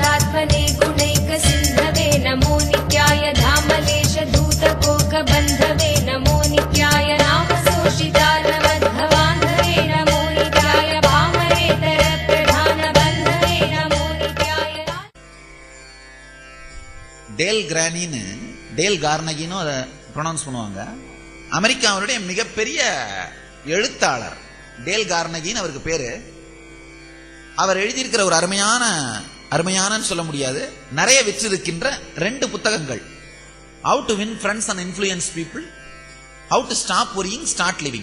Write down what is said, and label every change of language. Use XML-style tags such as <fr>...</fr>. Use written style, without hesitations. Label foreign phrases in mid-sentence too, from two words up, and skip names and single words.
<sa>पद्मनाभने गुणैक सिन्धवे नमो नित्याय धामलेश दूतकोक बन्धवे नमो नित्याय नाम सोषितार मध्वबान्धवे नमो नित्याय भामरेतर प्रधान बन्धवे नमो नित्याय.</sa> <ta>டேல் கிரானின்னு டேல் கார்னகின்னு அதை ப்ரொனவுன்ஸ் பண்ணுவாங்க. அமெரிக்காவுடைய மிகப்பெரிய எழுத்தாளர் டேல் கார்னகின்னு அவருக்கு பேரு. அவர் எழுதியிருக்கிற ஒரு அருமையான சொல்ல முடியாது, நிறைய விற்றிருக்கின்ற 2 புத்தகங்கள், ஹவு டு வின் ஃப்ரெண்ட்ஸ் அண்ட் இன்ஃப்ளூயன்ஸ் பீப்புள், ஹவு டு ஸ்டாப் ஒரியிங் ஸ்டார்ட் லிவிங்.</ta>